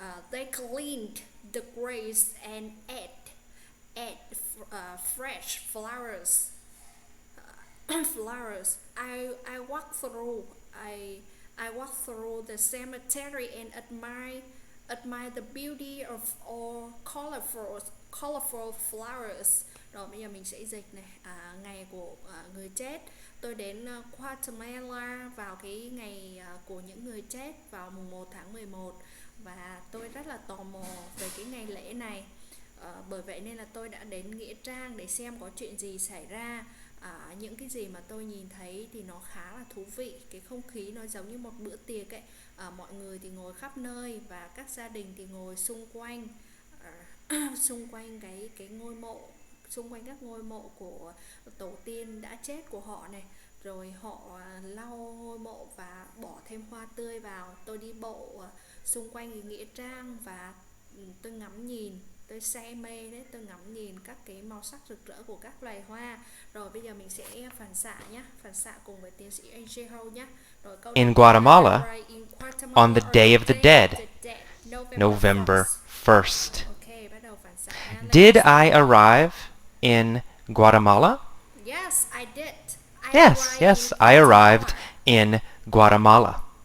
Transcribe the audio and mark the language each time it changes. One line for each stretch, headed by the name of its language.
English: They cleaned the graves and ate fresh flowers. Flowers. I walked through. I walked through the cemetery and admire the beauty of all colorful flowers.
Vietnamese: Rồi bây giờ mình sẽ dịch này. Ngày của người chết. Tôi đến Guatemala vào cái ngày của những người chết vào mùng 1 tháng 11 và tôi rất là tò mò về cái ngày lễ này. Bởi vậy nên là tôi đã đến nghĩa trang để xem có chuyện gì xảy ra. Những cái gì mà tôi nhìn thấy thì nó khá là thú vị. Cái không khí nó giống như một bữa tiệc ấy. Mọi người thì ngồi khắp nơi và các gia đình thì ngồi xung quanh xung quanh cái ngôi mộ, xung quanh các ngôi mộ của tổ tiên đã chết của họ này. Rồi họ lau ngôi mộ và bỏ thêm hoa tươi vào. Tôi đi bộ xung quanh cái nghĩa trang và tôi ngắm nhìn, tôi say mê đấy, tôi ngắm nhìn các cái màu sắc rực rỡ của các loài hoa. Rồi bây giờ mình sẽ phản xạ nhé, phản xạ cùng với tiến sĩ AJ Ho nhé. Rồi câu
English: In Guatemala, on the Day of the Dead, November 1st.
Vietnamese: Ok, bắt đầu phản xạ nha.
English: Did I arrive in Guatemala? Yes, I did. Yes, I arrived in Guatemala.